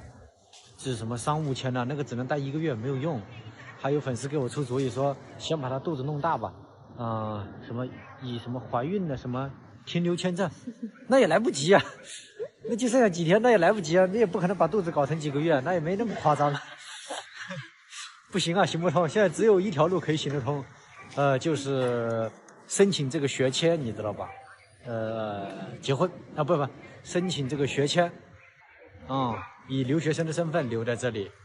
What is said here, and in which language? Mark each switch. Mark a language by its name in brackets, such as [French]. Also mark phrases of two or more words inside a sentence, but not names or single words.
[Chinese] 是什麼商務簽呢？那個只能待1個月，沒有用。還有粉絲給我出主意說，先把他肚子弄大吧。什麼以什麼懷孕的什麼停留簽證，那也來不及啊，那就剩下幾天，那也來不及啊，那也不可能把肚子搞成幾個月，那也沒那麼誇張。不行啊，行不通，現在只有一條路可以行得通，就是申請這個學簽，你知道吧？結婚啊，不，申請這個學簽，以留學生的身份留在這裡。